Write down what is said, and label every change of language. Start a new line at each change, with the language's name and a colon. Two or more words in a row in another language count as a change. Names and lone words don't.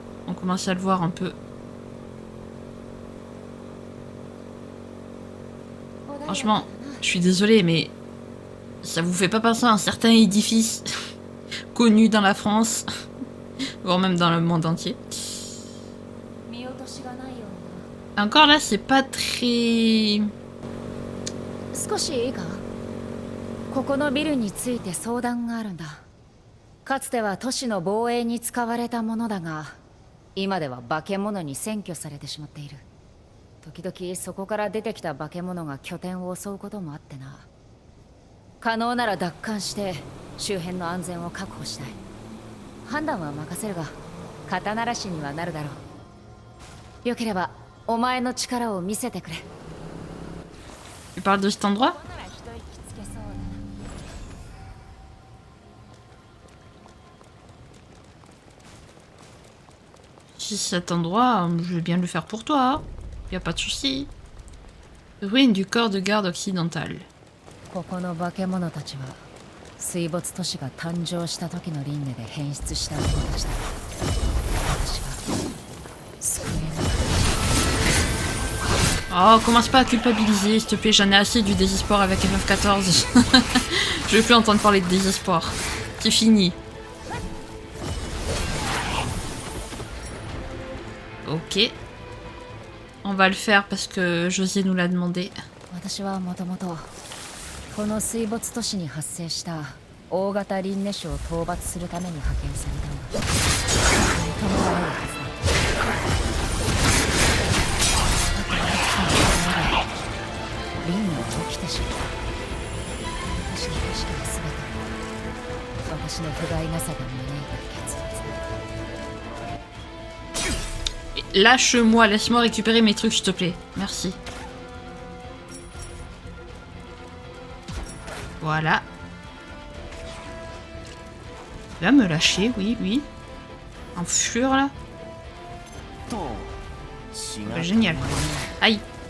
French: On commence à le voir un peu. Franchement, je suis désolée, mais... ça vous fait pas penser à un certain édifice connu dans la France, voire même dans le monde entier. Encore là, c'est pas très...
Japanese: 少しいいか？ここのビルについて相談があるんだ。かつては都市の防衛に使われたものだが、今では化け物に占拠されてしまっている。時々そこから出てきた化け物が拠点を襲うこともあってな。可能なら奪還して周辺の安全を確保したい。判断は任せるが、肩慣らしにはなるだろう。よければお前の力を見せてくれ。
French: Tu parles de cet endroit? Si cet endroit, je vais bien le faire pour toi. Y a pas de souci. Ruine du corps de garde occidental.
Japanese: ここの化け物たちは水没都市が誕生した時の輪廻で変質した者たちだ。私は救えない。
French: Oh, commence pas à culpabiliser, s'il te plaît, j'en ai assez du désespoir avec FF14. Je veux plus entendre parler de désespoir. C'est fini. Ok. On va le faire parce que José nous l'a demandé.
Japanese: 私はもともとこの水没都市に発生した大型輪廻種を討伐するために派遣されたんだ。認められるはずだ。輪廻が起きてしまった。私の意識は全て私の不甲斐なさが招いた結末。
French: Lâche-moi, laisse-moi récupérer mes trucs, s'il te plaît. Merci. Voilà. Là, me lâcher, oui, oui. En fure, là. Bah, génial. Aïe.